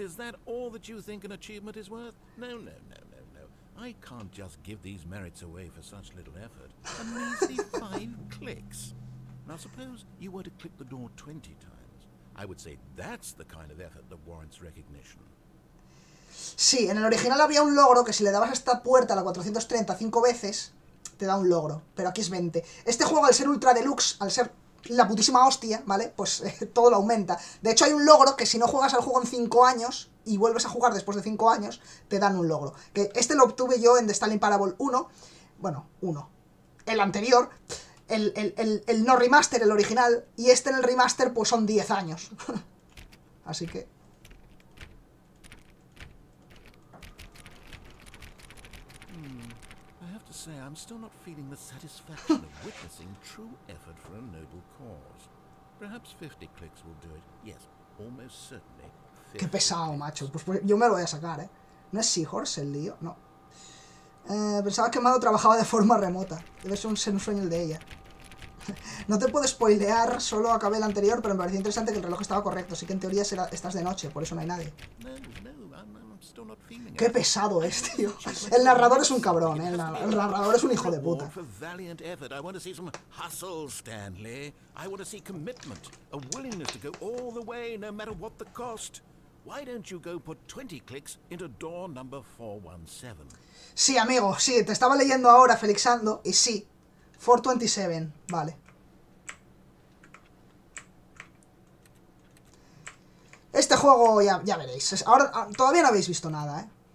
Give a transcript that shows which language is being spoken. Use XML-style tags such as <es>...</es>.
<en>Is that all that you think an achievement is worth? No. I can't just give these merits away for such little effort. A measly 5 clicks. Now suppose you were to click the door 20 times. I would say that's the kind of effort that warrants recognition.</en> <es>Sí, en el original había un logro que si le dabas a esta puerta a la 430 5 veces, te da un logro. Pero aquí es 20. Este juego, al ser ultra deluxe, al ser la putísima hostia, ¿vale? Pues todo lo aumenta. De hecho, hay un logro que si no juegas al juego en 5 años y vuelves a jugar después de 5 años, te dan un logro. Que este lo obtuve yo en The Stanley Parable 1. Bueno, 1. El anterior. El no remaster, el original. Y este en el remaster, pues son 10 años. Así que...</es> <en>I'm still not feeling the satisfaction of witnessing true effort for a noble cause. Perhaps 50 clicks will do it. Yes, almost certainly.</en> <es>Qué pesado, macho. Pues yo me lo voy a sacar, ¿eh? ¿No es Seahorse el lío? No. Pensaba que Mado trabajaba de forma remota. Debe ser un sueño el de ella. No te puedo spoilear, solo acabé el anterior, pero me pareció interesante que el reloj estaba correcto. Así que en teoría estás de noche, por eso no hay nadie.</es> <en>No, I'm still not feeling</en> <es>Qué</es> <en>it.</en> <es>pesado es, tío. El narrador es un cabrón, ¿eh? El narrador es un hijo de puta.</es> <en>For valiant effort. I want to see some hustle, Stanley. I want to see commitment, a willingness to go all the way, no matter what the cost. Why don't you go put 20 clicks into door number 417?</en> <es>Sí, amigo, sí, te estaba leyendo ahora, Felixando, y sí. 427, vale. Este juego ya veréis. Ahora todavía no habéis visto nada, ¿eh?</es>